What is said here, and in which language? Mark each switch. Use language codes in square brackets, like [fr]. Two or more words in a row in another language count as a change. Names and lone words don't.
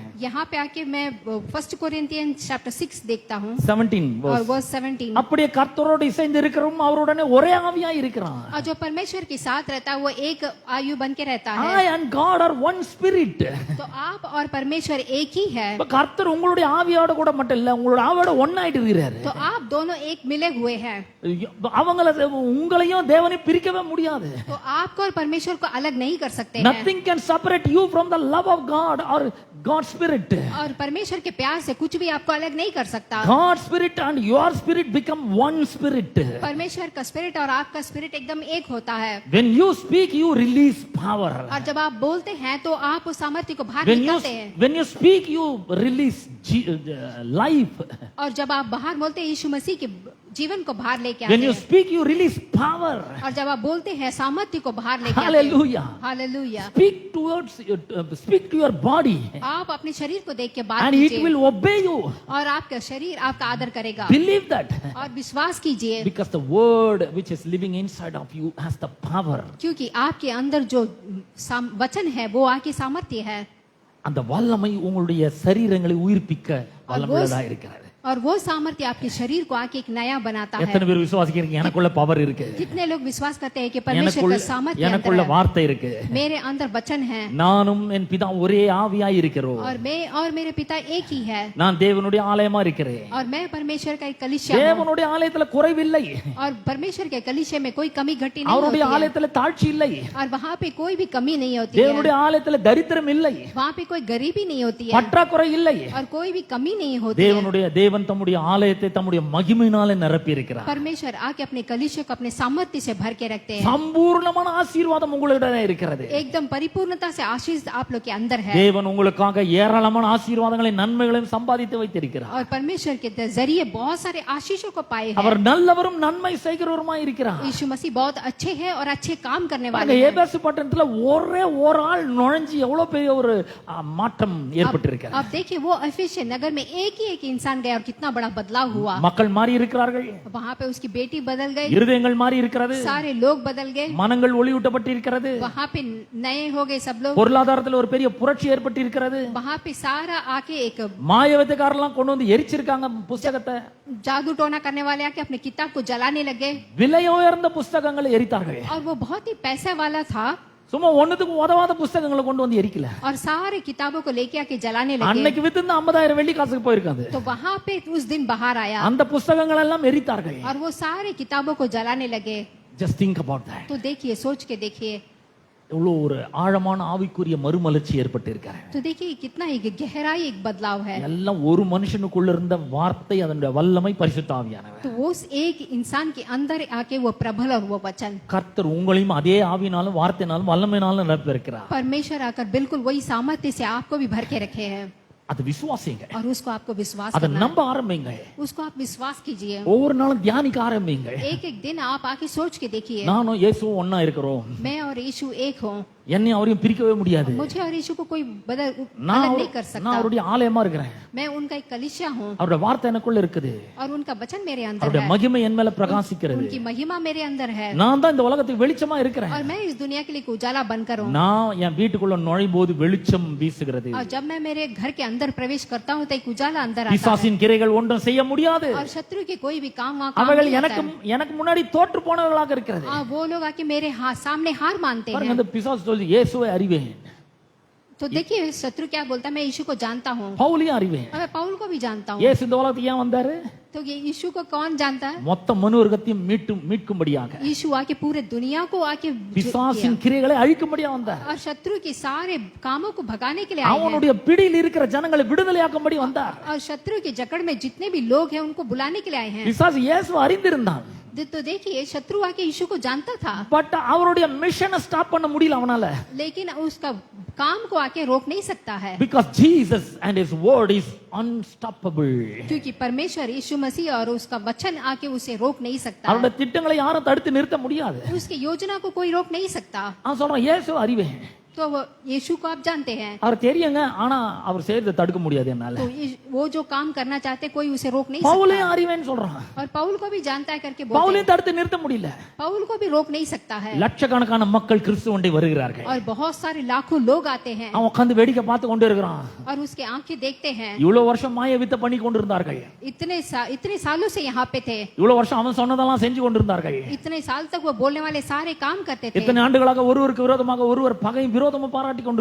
[hi] यहाँ पे आके मैं 1 कोरिन्थियन चैप्टर 6 देखता हूँ 17 और [en] verse. [hi] वर्स 17 [ta] அப்படியே கர்த்தரோடு இசைந்து இருக்கிறவரும் அவருடனே ஒரே ஆவியாய் இருக்கிறான். [hi] और जो परमेश्वर के साथ रहता है वो एक आयु बन के रहता है [en] I and God are one spirit. [hi] तो आप और परमेश्वर एक ही है [ta] இப்ப கர்த்தர் உங்களுடைய ஆவியோட கூட மட்டும் இல்ல உங்களோட ஆவியோட ஒண்ணாயிட்டு இருக்கிறாரு. [hi] तो आप दोनों एक मिले हुए हैं [ta] அவங்கள உங்களையும் தேவனை பிரிக்கவே முடியாது. [hi] तो आपको और परमेश्वर को अलग नहीं कर सकते हैं [en] Nothing can separate you from the love of God or God's spirit. [hi] और परमेश्वर के प्यार से कुछ भी आपको अलग नहीं कर सकता [en] God's spirit and your spirit become one spirit. [hi] परमेश्वर का स्पिरिट और आपका स्पिरिट एकदम एक होता है [en] When you speak you release power. [hi] और जब आप बोलते हैं तो आप उस सामर्थ्य को बाहर निकालते हैं [en] When you speak you release life. [hi] और जब आप बाहर बोलते हैं यीशु मसीह के जीवन को बाहर लेके आते [en] When you [hi] हैं [en] speak you release power. [hi] और जब आप बोलते हैं सामर्थ्य को बाहर लेके आते हैं [en] Hallelujah. [hi] हालेलुया [en] Speak to your body [hi] आप अपने शरीर को देख के बात [en] and it [hi] कीजिए [en] will obey you. [hi] और आपका शरीर आपका आदर करेगा [en] Believe that. [hi] और विश्वास कीजिए [en] Because the word which is living inside of you has the power. [hi] क्योंकि आपके अंदर जो वचन है वो आपकी सामर्थ्य है [ta] அந்த வல்லமை உங்களுடைய சரீரங்களை உயிர்ப்பிக்க வல்லமையுள்ளதா இருக்கிறது. [hi] और वो सामर्थ्य आपके शरीर को आके एक नया बनाता है [ta] எத்தனை பேர் விசுவாசிக்கிறீங்க எனக்குள்ள பவர் இருக்கு. [hi] कितने लोग विश्वास करते हैं कि परमेश्वर का सामर्थ्य अंदर [ta] எனக்குள்ள [hi] है [ta] வார்த்தை இருக்கு. [hi] मेरे अंदर वचन है [ta] நானும் என் பிதா ஒரே ஆவியாய் இருக்கிறோம். [hi] और मैं और मेरे पिता एक ही है [ta] நான் தேவனுடைய ஆலயமா இருக்கிறேன். [hi] और मैं परमेश्वर का एक कलीसिया हूँ [ta] தேவனுடைய ஆலயத்துல குறைவில்லை. [hi] और परमेश्वर के कलीसिया में कोई कमी घटी नहीं [ta] அவருடைய [hi] होती है [ta] ஆலயத்துல தாழ்ச்சி இல்லை. [hi] और वहाँ पे कोई भी कमी नहीं होती है [ta] தேவனுடைய ஆலயத்துல தரித்திரம் இல்லை. [hi] वहाँ पे कोई गरीबी नहीं होती है [ta] பற்றாக்குறை இல்லை. [hi] और कोई भी कमी नहीं होती है [ta] தேவன் தம்முடைய ஆலயத்தை தம்முடைய மகிமையினாலே நிரப்பி இருக்கிறார். [hi] परमेश्वर आके अपने कलीसिया को अपने सामर्थ्य से भर के रखते हैं [ta] சம்பூர்ணமான ஆசீர்வாதம் உங்களிடம் இருக்கிறது. [hi] एकदम परिपूर्णता से आशीष आप लोग के अंदर है [ta] தேவன் உங்களுக்காக ஏராளமான ஆசீர்வாதங்களை நன்மைகளையும் சம்பாதித்து வைத்திருக்கிறார். [hi] और परमेश्वर के जरिए बहुत सारे आशीषों को पाए हैं [ta] அவர் நல்லவரும் நன்மை செய்கிறவருமாய் இருக்கிறார். [hi] यीशु मसीह बहुत अच्छे हैं और अच्छे काम करने [ta] பாருங்க, [hi] वाले हैं [ta] எபேசு பட்டணத்துல ஒரே ஒரு ஆள் நுழைஞ்சு எவ்வளவு பெரிய ஒரு மாற்றம் ஏற்பட்டிருக்கிறது. [hi] अब देखिए वो एफेसियन नगर में एक ही एक इंसान गया और कितना बड़ा बदलाव हुआ [ta] மக்கள் மாறி இருக்கிறார்கள். [hi] वहाँ पे उसकी बेटी बदल गई [ta] இருதயங்கள் மாறி இருக்கிறது. [hi] सारे लोग बदल गए [ta] மனங்கள் ஒளியூட்டப்பட்டிருக்கிறது. [hi] वहाँ पे नए हो गए सब लोग [ta] பொருளாதாரத்துல ஒரு பெரிய புரட்சி ஏற்பட்டிருக்கிறது. [hi] वहाँ पे सारा आके एक [ta] மாயவத்தைக்காரெல்லாம் கொண்டு வந்து எரிச்சிருக்காங்க புஸ்தகத்தை. [hi] जादू टोना करने वाले आके अपने किताब को जलाने लगे [ta] விலை உயர்ந்த புஸ்தகங்களை எரித்தார்கள். [hi] और वो बहुत ही पैसे वाला था [ta] சும்மா ஒண்ணுத்துக்கு உதவாத புஸ்தகங்களை கொண்டு வந்து எரிக்கல. [hi] और सारे किताबों को लेके आके जलाने लगे [ta] அன்னைக்கு வித்திருந்த 50,000 வெள்ளி காசுக்கு போயிருக்காது. [hi] तो वहाँ पे उस दिन बाहर आया [ta] அந்த புஸ்தகங்கள் எல்லாம் எரித்தார்கள். [hi] और वो सारे किताबों को जलाने लगे [en] Just think about that. [hi] तो देखिए सोच के देखिए [ta] எவ்வளவு ஒரு ஆழமான ஆவிக்குரிய மறுமலர்ச்சி ஏற்பட்டு இருக்கிறார். [hi] तो देखिए कितना एक गहराई एक बदलाव है [ta] எல்லாம் ஒரு மனுஷனுக்குள்ள இருந்த வார்த்தை அதனுடைய வல்லமை பரிசுத்த ஆவியானவர். [hi] तो उस एक इंसान के अंदर आके वो प्रबल और वो वचन [ta] கர்த்தர் உங்களையும் அதே ஆவியினாலும் வார்த்தையினாலும் வல்லமையினாலும் நிரப்பியிருக்கிறார். [hi] परमेश्वर आकर बिल्कुल वही सामर्थ्य से आपको भी भर के रखे हैं [ta] அது விசுவாசிங்க. [hi] और उसको आपको विश्वास [ta] அதை [hi] करना [ta] நம்ப ஆரம்பிங்க. [hi] है उसको आप विश्वास कीजिए [ta] ஒவ்வொரு நாளும் தியானிக்க ஆரம்பிங்க. [hi] एक एक दिन आप आके सोच के देखिए [ta] நானும் இயேசுவும் ஒண்ணா இருக்கிறோம். [hi] मैं और यीशु एक हूँ [ta] என்னையும் அவரையும் பிரிக்கவே முடியாது. [hi] मुझे और यीशु को कोई [ta] நான் [hi] अलग नहीं कर [ta] நான் [hi] सकता। [ta] அவருடைய ஆலயமா இருக்கிறேன். [hi] मैं उनका एक कलीसिया हूँ [ta] அவருடைய வார்த்தை எனக்குள்ள இருக்குது. [hi] और उनका वचन मेरे अंदर [ta] அவருடைய [hi] है, [ta] மகிமை என் மேல பிரகாசிக்கிறது. [hi] उनकी महिमा मेरे अंदर है [ta] நான் தான் இந்த உலகத்துக்கு வெளிச்சமா இருக்கிறேன். [hi] और मैं इस दुनिया के लिए एक उजाला बनकर हूँ। [ta] நான் என் வீட்டுக்குள்ள நுழையும் போது வெளிச்சம் வீசுகிறது. [hi] और जब मैं मेरे घर के अंदर प्रवेश करता हूँ तो एक उजाला अंदर आता है [ta] பிசாசின் கிரைகள் ஒன்றும் செய்ய முடியாது. [hi] और शत्रु के कोई भी काम वहाँ काम [ta] அவர்கள் [hi] नहीं [ta] எனக்கு [hi] आता है। [ta] எனக்கு முன்னாடி தோற்று போனவர்களாக இருக்கிறது. [hi] वो लोग आके मेरे सामने हार मानते [ta] பாருங்க, [hi] हैं। [ta] அந்த பிசாசு சொல்லி இயேசுவை அறிவேன், [hi] तो देखिए शत्रु क्या बोलता है, मैं यीशु को जानता हूँ [ta] பவுலையும் அறிவேன். [hi] और मैं पौल को भी जानता हूँ। [ta] இயேசு இந்த உலகத்துக்கு ஏன் வந்தாரு? [hi] तो ये यीशु को कौन जानता है? [ta] மொத்த மனுவர்க்கத்தையும் மீட்கும்படியாக, [hi] यीशु आके पूरे दुनिया को आके [ta] பிசாசின் கிரைகளை அழிக்கும்படியா வந்தார். [hi] और शत्रु के सारे कामों को भगाने के लिए आए हैं [ta] அவனுடைய பிடியில் இருக்கிற ஜனங்களை விடுதலையாக்கும்படி வந்தார். [hi] और शत्रु की जकड़ में जितने भी लोग हैं उनको बुलाने के लिए आए हैं। [ta] பிசாசு இயேசுவை அறிந்திருந்தான், [hi] तो देखिए शत्रु आके यीशु को जानता था [ta] பட் அவருடைய மிஷனை ஸ்டாப் பண்ண முடியல அவனால. [hi] लेकिन उसका काम को आके रोक नहीं सकता है [en] Because Jesus and his word is unstoppable. [hi] क्योंकि परमेश्वर यीशु मसीह और उसका वचन आके उसे रोक नहीं सकता [ta] அவருடைய [hi] है। [ta] திட்டங்களை யாரும் தடுத்து நிறுத்த முடியாது. [hi] उसकी योजना को कोई रोक नहीं सकता। [ta] அவன் சொல்றான் இயேசுவை அறிவேன், [hi] तो यीशु को आप जानते हैं, [ta] அவர் தெரியுங்க, ஆனா அவர் செய்யறதை தடுக்க முடியாது என்னால. [hi] तो वो जो काम करना चाहते कोई उसे रोक नहीं [ta] பவுலையும் [hi] सकता। [ta] அறிவேன்னு சொல்றான், [hi] और पौल को भी जानता है करके बोलते [ta] பவுலையும் தடுத்து நிறுத்த முடியல. [hi] हैं। पौल को भी रोक नहीं सकता है [ta] லட்சக்கணக்கான மக்கள் கிறிஸ்துவண்டை வருகிறார்கள். [hi] और बहुत सारे लाखों लोग आते हैं [ta] அவன் உட்கார்ந்து வேடிக்கை பார்த்து கொண்டு இருக்கிறான். [hi] और उसके आंखें देखते हैं। [ta] இவ்வளவு வருஷம் மாய வித்தை பண்ணி கொண்டிருந்தார்கள். [hi] इतने सालों से यहाँ पे थे, [ta] இவ்வளவு வருஷம் அவன் சொன்னதெல்லாம் செஞ்சு கொண்டிருந்தார்கள். [hi] इतने साल तक वो बोलने वाले सारे काम करते थे। [ta] இத்தனை ஆண்டுகளாக ஒருவருக்கு விரோதமாக ஒருவர் பகை விரோதமும் பாராட்டி கொண்டிருந்தார்கள்.